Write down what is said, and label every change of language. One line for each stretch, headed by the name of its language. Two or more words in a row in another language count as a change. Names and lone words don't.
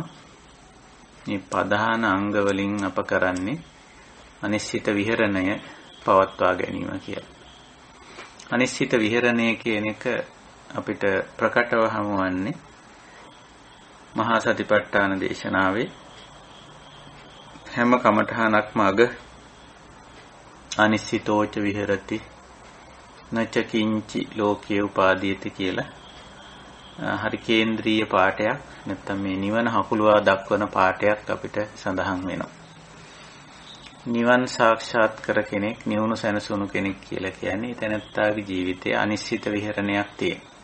Sinhala: මේ ප්‍රධාන අංග වලින් අප කරන්නේ අනිශ්චිත විහරණය පවත්වා ගැනීම කියලා. අනිශ්චිත විහරණය කියන එක අපිට ප්‍රකටව හමුවන්නේ මහා සතිපට්ඨාන දේශනාවේ හැම කමඨහනක්ම අග
Pali: අනිශ්චිතෝච විහෙරති නච කිංචි ලෝකේ උපාදීයති
Sinhala: කියලා හරි කේන්ද්‍රීය පාඩයක්, නැත්නම් මේ නිවන හකුලවා දක්වන පාඩයක් අපිට සඳහන් වෙනවා. නිවන් සාක්ෂාත් කර කෙනෙක්, නිවුණු සැනසුණු කෙනෙක් කියලා කියන්නේ තැනැත්තාගේ ජීවිතයේ අනිශ්චිත විහරණයක් තියෙන.